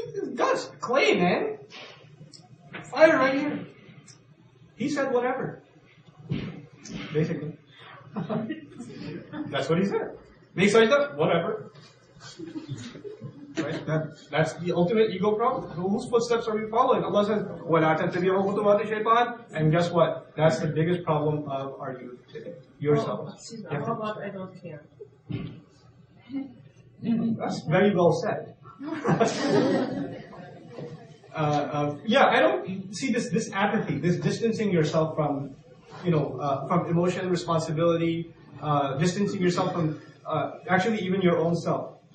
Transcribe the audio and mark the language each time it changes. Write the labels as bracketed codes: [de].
[en] It's dust, clay, man. Fire right here. He said whatever. Basically. That's what he said. Make sajda, whatever. Right? That's the ultimate ego problem. So whose footsteps are we following? Allah says, [ar] وَلَا تَتَّبِعُوا خُطُوَاتِ الشَّيْطَانِ. [en] And guess what? That's the biggest problem of our youth today. Yourself. Excuse me, how about I don't care? That's very well said. I don't see this apathy, this distancing yourself from emotion, responsibility, distancing yourself from actually even your own self.